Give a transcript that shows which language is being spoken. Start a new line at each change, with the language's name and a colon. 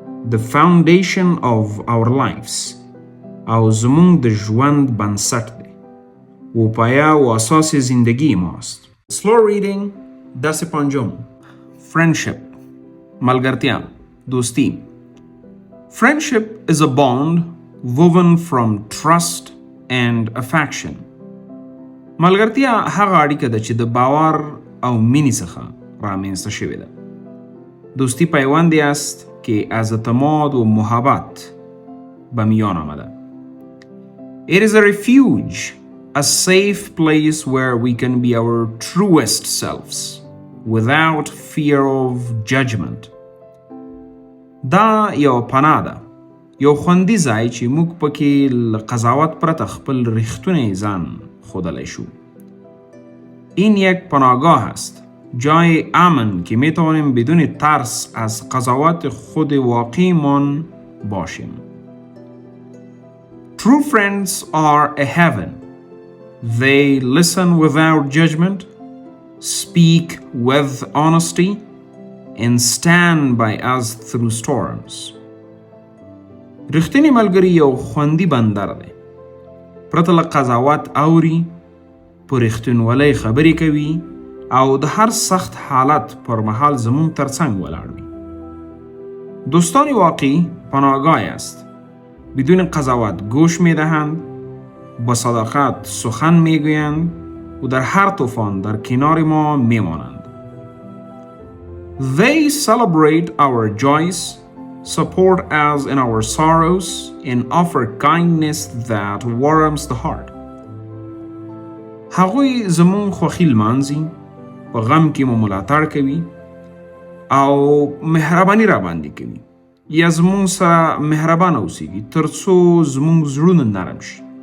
English: The foundation of our lives.
Pashto: او زمونږ د ژوند بنسټ دی.
Persian: و پایه و اساس زندگی ماست.
English: Slow reading
Persian: درس پنجم.
English: Friendship ملګرتیا، دوستی. Friendship is a bond woven from trust and affection.
Pashto: ملګرتیا هغه اړیکه ده چې د باور او مینې څخه رامنځته شوې ده.
Persian: دوستی پیوندی است که از اعتماد و محبت به میان آمده.
English: It is a refuge, a safe place where we can be our truest selves without fear of judgment.
Pashto: دا یو پناه ده، یو خوندي ځای چې موږ پکې له قضاوت پرته خپل ریښتونی ځان ښودلی شو.
Persian: این یک پناهگاه است، جای امن که می توانیم بدون ترس از قضاوت خود واقعیمان باشیم.
English: True friends are a heaven. They listen without judgment, speak with honesty, and stand by us through storms.
Pashto: رښتینی ملګری یو خوندي بندر دی. پرته له قضاوت اوري، په رښتینولۍ خبرې کوي او د هر سخت حالت پر مهال زمون ترڅنګ ولاړ وي.
Persian: دوستان واقعی پناهگاه است. بدون قضاوت گوش میدهند، با صداقت سخن میگویند و در هر طوفان در کنار ما میمانند.
English: They celebrate our joys, support us in our sorrows, and offer kindness that warms the heart.
Pashto: هغوی زمون خوښي لمانځي، په غم کې مو ملاتړ کوي او مهرباني را باندې کوي یا زمون سره مهربان اوسیږي ترڅو زمون زړونه نرم شي.